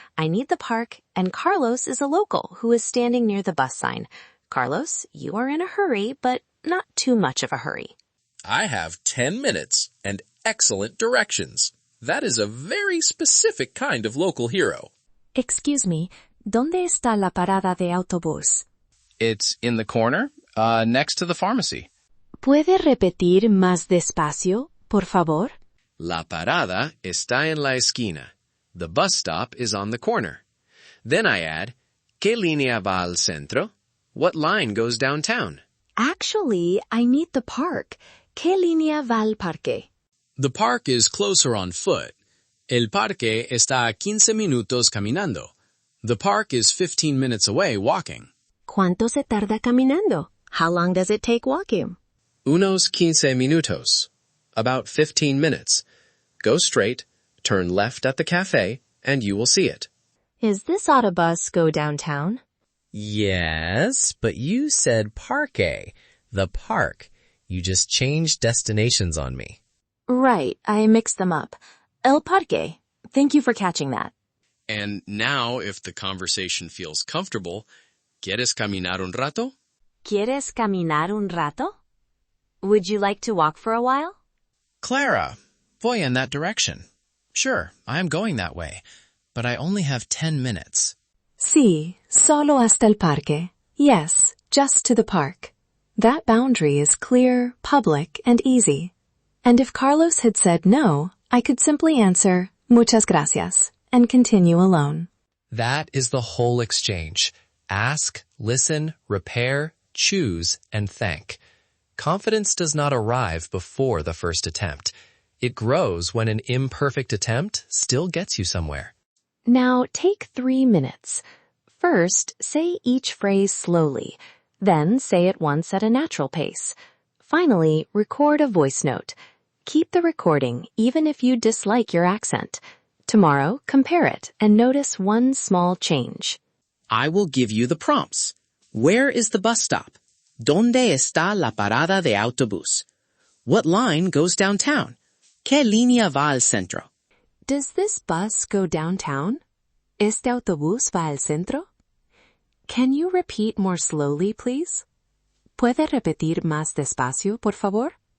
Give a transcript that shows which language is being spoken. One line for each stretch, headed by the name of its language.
English: I need the park, and Carlos is a local who is standing near the bus sign. Carlos, you are in a hurry, but not too much of a hurry. I have 10 minutes and excellent directions. That is a very specific kind of local hero. Excuse me,
Spanish: ¿dónde está la parada de autobús?
English: It's in the corner, next to the pharmacy.
Spanish: ¿Puede repetir más despacio, por favor? La parada está en la esquina.
English: The bus stop is on the corner. Then I add,
Spanish: ¿Qué línea va al centro?
English: What line goes downtown? Actually, I need the park.
Spanish: ¿Qué línea va al parque?
English: The park is closer on foot.
Spanish: El parque está a 15 minutos caminando.
English: The park is 15 minutes away walking.
Spanish: ¿Cuánto se tarda caminando?
English: How long does it take walking?
Spanish: Unos 15 minutos.
English: About 15 minutes. Go straight, turn left at the cafe, and you will see it. Is this autobus go downtown? Yes, but you said parque. The park. You just changed destinations on me. Right, I mixed them up. El parque. Thank you for catching that. And now, if the conversation feels comfortable,
Spanish: ¿Quieres caminar un rato? ¿Quieres caminar un rato?
English: Would you like to walk for a while? Clara, voy in that direction. Sure, I am going that way, but I only have 10 minutes.
Spanish: Sí, solo hasta el parque.
English: Yes, just to the park. That boundary is clear, public, and easy. And if Carlos had said no, I could simply answer,
Spanish: muchas gracias,
English: and continue alone. That is the whole exchange. Ask, listen, repair, choose, and thank. Confidence does not arrive before the first attempt. It grows when an imperfect attempt still gets you somewhere. Now take 3 minutes. First, say each phrase slowly. Then say it once at a natural pace. Finally, record a voice note. Keep the recording even if you dislike your accent. Tomorrow, compare it and notice one small change. I will give you the prompts. Where is the bus stop?
Spanish: ¿Dónde está la parada de autobús?
English: What line goes downtown?
Spanish: ¿Qué línea va al centro?
English: Does this bus go downtown?
Spanish: ¿Este autobús va al centro?
English: Can you repeat more slowly, please?
Spanish: ¿Puede repetir más despacio, por favor?